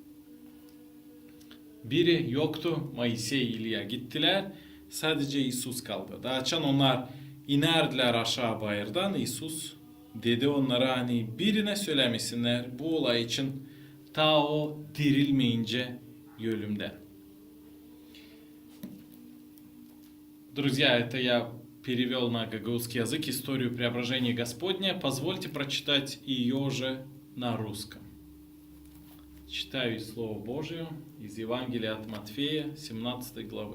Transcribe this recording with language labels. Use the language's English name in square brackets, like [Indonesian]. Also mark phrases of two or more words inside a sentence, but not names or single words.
[Gagauz] Biri yoktu. Moisey İlya gittiler. Sadece İsus kaldı. Da açan onlar inerdiler aşağı bayırdan. İsus dedi onlara hani birine söylemesinler bu olay için ta o dirilmeyince ölümden. [Russian] Друзья, это я перевел на гагаузский язык историю преображения Господня. Позвольте прочитать ее же на русском. Читаю из Слова Божьего из Евангелия от Матфея, 17 главы.